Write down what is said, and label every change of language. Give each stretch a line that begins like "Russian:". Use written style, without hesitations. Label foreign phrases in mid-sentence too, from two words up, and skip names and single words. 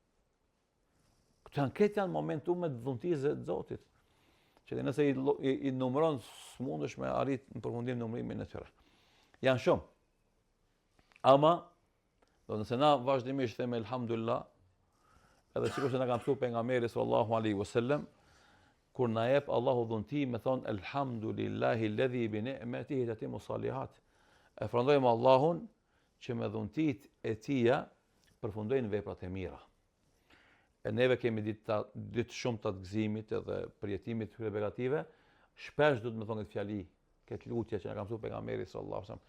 Albanian: Këtë janë momentume të dhuntisë të Zotit, që nëse i numëron, s'mundesh me arrit në përfundim numërimin e tyre. Janë shumë. Ama, nëse na vazhdimisht themi elhamdulillah, edhe sikur se na ka mësuar pejgamberi
Arabic: صلى الله عليه وسلم,
Albanian: kur na jep Allahu dhunti, me thon
Arabic: الحمد لله الذي بنعمته تتم الصالحات.
Albanian: E falënderojmë Allahun që me dhuntit e tia përfundojnë veprat e mira. E neve kemi ditë shumë të gëzimit edhe përjetimit të këtyre begative, shpesh duhet me thonë këtë fjali, këtë lutje që na ka mësuar pejgamberi
Arabic: صلى الله عليه وسلم.